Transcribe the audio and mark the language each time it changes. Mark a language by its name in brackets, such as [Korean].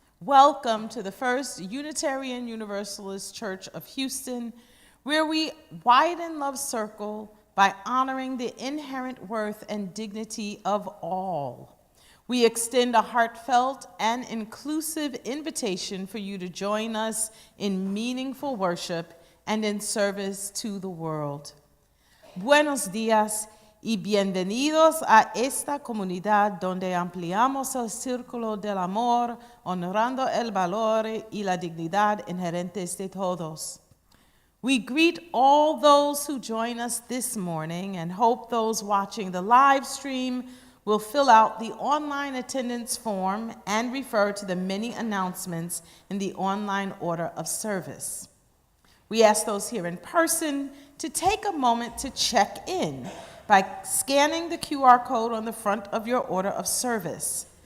[English] Welcome to the First Unitarian Universalist Church of Houston, where we widen love's circle by honoring the inherent worth and dignity of all. We extend a heartfelt and inclusive invitation for you to join us in meaningful worship and in service to the world. [Spanish] Buenos días y bienvenidos a esta comunidad donde ampliamos el círculo del amor, honorando el valor y la dignidad inherentes de todos. [English] We greet all those who join us this morning and hope those watching the live stream will fill out the online attendance form and refer to the many announcements in the online order of service. We ask those here in person to take a moment to check in by scanning the QR code on the front of your order of service.